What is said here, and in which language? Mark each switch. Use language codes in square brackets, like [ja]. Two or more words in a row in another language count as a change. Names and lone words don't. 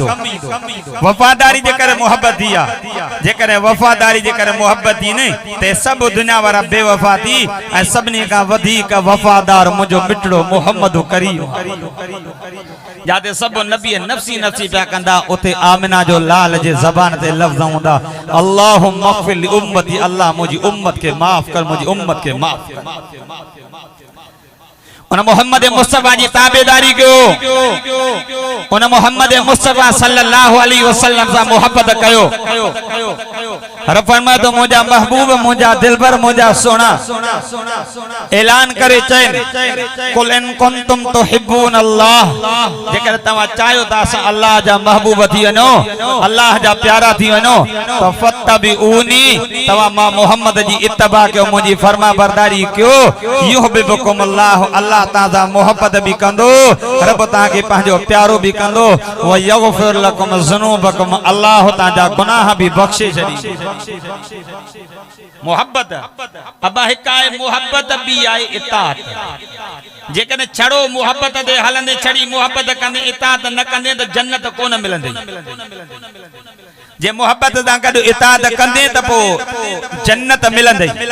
[sd] वफ़ादारी जे करे मोहब्बत थी आहे। जेकॾहिं वफ़ादारी जे करे मोहब्बत थी न त सभु दुनिया वारा बेवफ़ा थी ऐं सभिनी खां वधीक वफ़ादार मुंहिंजो मिठड़ो मोहम्मद करीम। जाते सब नबी [ar] نفسي نفسي [sd] पिया कंदा उते आमिना जो लाल जे ज़बान ते लफ्ज़ हूंदा [ar] اللهم اغفر لأمتي, [sd] अल्लाह मुंहिंजी उम्मत के माफ़ कर, मुंहिंजी उम्मत के माफ़ कर। उन मोहम्मद मुस्तफा जी ताबेदारी कयो, उन मोहम्मद मुस्तफा [ar] صلى الله عليه وسلم [sd] सां मोहब्बत कयो। रब फरमाए तो मुंहिंजा महबूब मुंहिंजा दिलबर मुंहिंजा सोना ऐलान करे चइनि [ar] قل إن كنتم تحبون الله, [sd] जेकर तव्हां चाहियो त असां अल्लाह जा महबूब थी वञो, अल्लाह जा प्यारा थी वञो त फत्तबिऊनी, तव्हां मां मोहम्मद जी इत्तबा कयो, मुंहिंजी फर्मा बरदारी कयो। [ar] يحببكم الله, [sd] अल्लाह तव्हां सां मोहब्बत बि कंदो, रब तव्हांखे पंहिंजो प्यारो बि कंदो। [ar] ويغفر لكم ذنوبكم, [sd] अल्लाह तव्हांजा गुनाह बि बख़्शे छॾींदो। मोहब्बत अब हिक आहे मोहब्बत बि आहे इताअत। जेकॾहिं छड़ो मोहब्बत ते हलंदे छड़ी मोहब्बत कंदे इताअत न कंदे त जन्नत कोन मिलंदी। जे मोहब्बत सां गॾु इताअत कंदे त पोइ जन्नत मिलंदी।